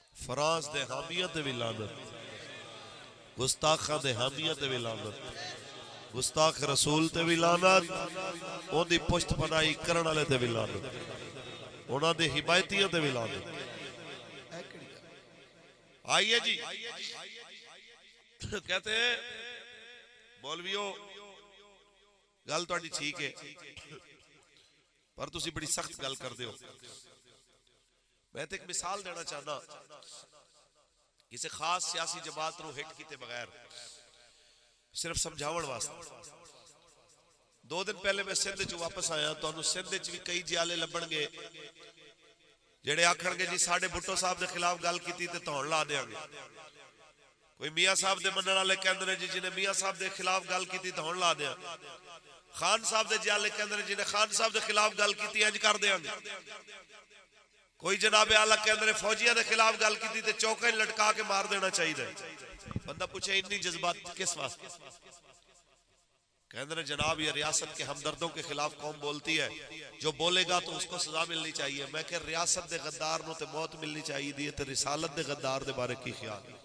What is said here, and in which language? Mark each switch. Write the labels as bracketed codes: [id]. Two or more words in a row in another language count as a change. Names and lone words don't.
[pa] فرانس دے حامیاں تے بھی لعنت، گستاخاں دے حامیاں تے بھی لعنت، گستاخ رسول تے بھی لعنت، اون دی پشت پناہی کرن والے تے بھی لعنت، انہاں دے حمایتیاں تے بھی لعنت۔ [ur] آئیے جی کہتے ہیں [pa] مولویو گل تہاڈی ٹھیک ہے پر تسی بڑی سخت گل کردے ہو۔ میں تے ایک مثال دینا چاہنا کسی خاص سیاسی جماعت نو ہٹ کیتے بغیر، صرف سمجھاون واسطے۔ 2 دن پہلے میں سندھ چ واپس آیا، تانوں سندھ چ بھی کئی جیالے لبن گے جڑے آکھن گے جی ساڈے بھٹو صاحب دے خلاف گل کیتی تے تہن لا دیاں گے۔ کوئی میاں صاحب دے منن والے کہندے نے جی جنہیں میاں صاحب دے خلاف گل کیتی تہن لا دیاں، خان صاحب دے جیالے کہندے نے جنہیں خان صاحب دے خلاف گل کیتی انج کر دیاں گے۔ کوئی جناب اعلیٰ کہندے نے فوجیاں دے خلاف گل کیتی تے چوکیں لٹکا کے مار دینا چاہیے۔ بندہ پوچھے اتنی جذبات کس واسطے؟ کہندے نے جناب [ur] یہ ریاست کے ہمدردوں کے خلاف قوم بولتی ہے، جو بولے گا تو اس کو سزا ملنی چاہیے۔ [pa] میں کہ ریاست دے غدار نو تے موت ملنی چاہیے دی تے رسالت دے غدار دے بارے کی خیال؟